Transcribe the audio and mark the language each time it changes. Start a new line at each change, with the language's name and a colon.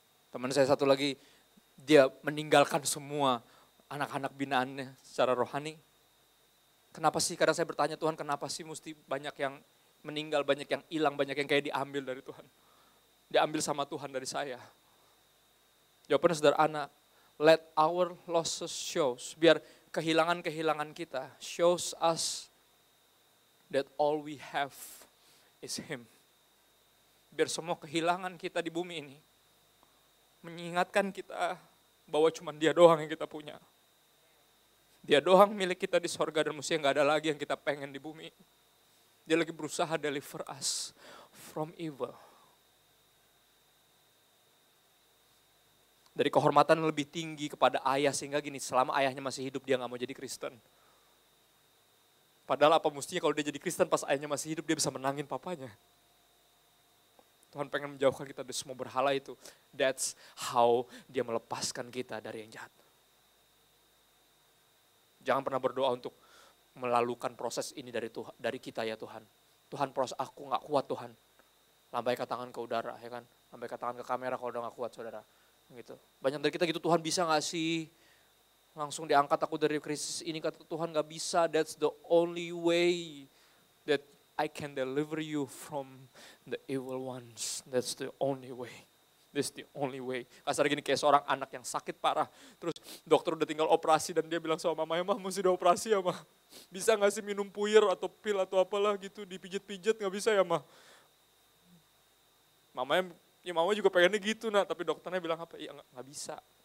Indonesian: Teman saya satu lagi dia meninggalkan semua anak-anak binaannya secara rohani. Kenapa sih? Kadang saya bertanya, Tuhan kenapa sih mesti banyak yang meninggal, banyak yang hilang, banyak yang kayak diambil dari Tuhan. Diambil sama Tuhan dari saya. Jawabannya sederhana.
English: Let our losses shows.
Indonesian: Biar kehilangan-kehilangan kita
English: shows us that all we have is Him.
Indonesian: Biar semua kehilangan kita di bumi ini mengingatkan kita bahwa cuma Dia doang yang kita punya. Dia doang milik kita di sorga dan mestinya gak ada lagi yang kita pengen di bumi. Dia lagi berusaha
English: deliver us from evil.
Indonesian: Dari kehormatan lebih tinggi kepada ayah sehingga gini, selama ayahnya masih hidup dia gak mau jadi Kristen. Padahal apa mestinya kalau dia jadi Kristen pas ayahnya masih hidup dia bisa menangin papanya. Tuhan pengen menjauhkan kita dari semua berhala itu.
English: That's how
Indonesian: dia melepaskan kita dari yang jahat. Jangan pernah berdoa untuk melalukan proses ini dari kita ya Tuhan. Tuhan proses aku gak kuat Tuhan. Lambaikan tangan ke udara ya kan. Lambaikan tangan ke kamera kalau udah gak kuat saudara. Gitu. Banyak dari kita gitu, Tuhan bisa gak sih? Langsung diangkat aku dari krisis ini, kata Tuhan gak bisa.
English: That's the only way that I can deliver you from the evil ones. That's the only way. That's the only way.
Indonesian: Kasar gini kayak seorang anak yang sakit parah. Terus dokter udah tinggal operasi dan dia bilang sama mamanya, mah mesti dioperasi ya mah. Bisa gak sih minum puyer atau pil atau apalah gitu, dipijit-pijit gak bisa ya mah. Mamanya, ya mama juga pengennya gitu nah, tapi dokternya bilang apa? Iya gak bisa.